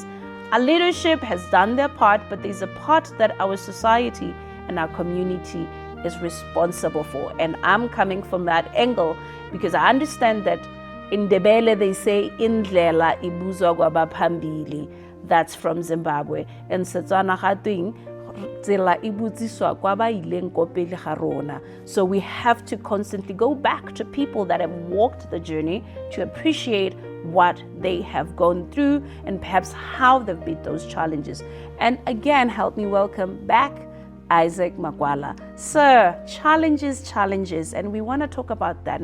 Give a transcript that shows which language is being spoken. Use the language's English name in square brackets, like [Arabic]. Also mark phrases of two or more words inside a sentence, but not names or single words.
[English] Our leadership has done their part, but there's a part that our society and our community is responsible for. And I'm coming from that angle because I understand that in Ndebele they say [North Ndebele] indlela ibuzwa kwabaphambili. [English] That's from Zimbabwe. [Tswana] And Setswana ga tweng tsela e butsiswa kwa ba ileng ko pele ga rona. [English] So we have to constantly go back to people that have walked the journey to appreciate what they have gone through and perhaps how they've beat those challenges. And again, help me welcome back Isaac Makwala. Sir, challenges, and we want to talk about that.